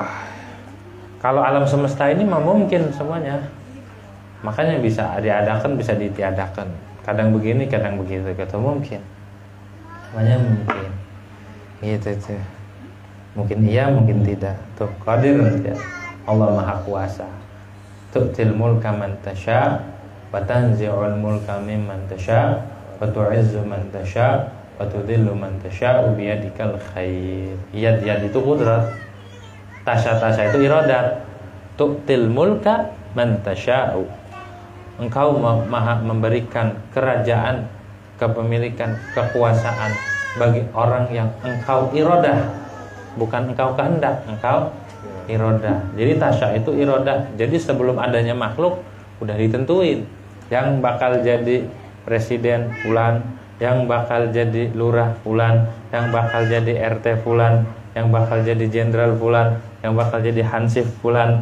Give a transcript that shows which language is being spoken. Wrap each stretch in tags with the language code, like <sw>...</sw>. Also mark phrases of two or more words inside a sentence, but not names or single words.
<id>Kalau alam semesta ini mah mungkin semuanya. Makanya bisa diadakan, bisa ditiadakan. Kadang begini, kadang begitu. Kata mungkin. Namanya mungkin. Gitu tuh. Mungkin iya, mungkin tidak. Tuh qadir ya. Allah Maha Kuasa.</id> <ar>تؤتي الملك من تشاء وتنزع الملك ممن تشاء وتعز من تشاء وتذل من تشاء بيدك الخير.</ar> <id>Yad itu kudrat. Tasya itu iradat.</id> <ar>تؤتي الملك من تشاء.</ar> <id>Engkau maha memberikan kerajaan, kepemilikan, kekuasaan bagi orang yang engkau iradah. Bukan engkau kehendak, engkau iradah. Jadi tasya itu iradah. Jadi sebelum adanya makhluk udah ditentuin yang bakal jadi presiden fulan, yang bakal jadi lurah fulan, yang bakal jadi RT fulan, yang bakal jadi jenderal fulan, yang bakal jadi hansip fulan.</id>